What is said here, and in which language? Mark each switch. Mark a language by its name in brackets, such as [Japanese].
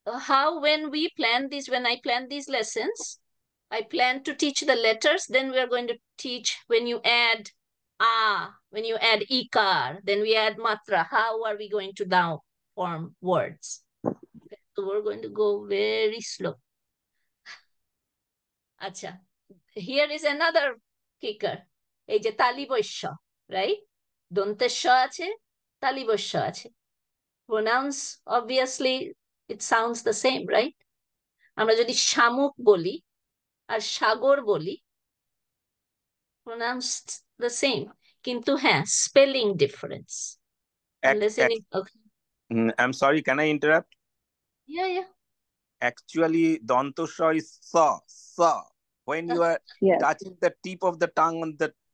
[English] how when I plan these lessons, I plan to teach the letters, then we are going to teach when you add when you add ikar, then we add matra. How are we going to now form words? So we're going to go very slow. Acha. Here is another kicker. [Bangla] এই যে তালিবস্য, right? দন্তেস্য আছে, তালিবস্য আছে. [English] Pronounce, obviously, it sounds the same, right? [Bangla] আমরা যদি শামুক বলি আর সাগর বলি, [English] pronounced the same. [Bangla] কিন্তু হ্যাঁ, [English] spelling difference. Listening, okay. I'm sorry, can I interrupt? Yeah. Actually, dantosha is sa. When you are Yes. touching the tip of the tongue on the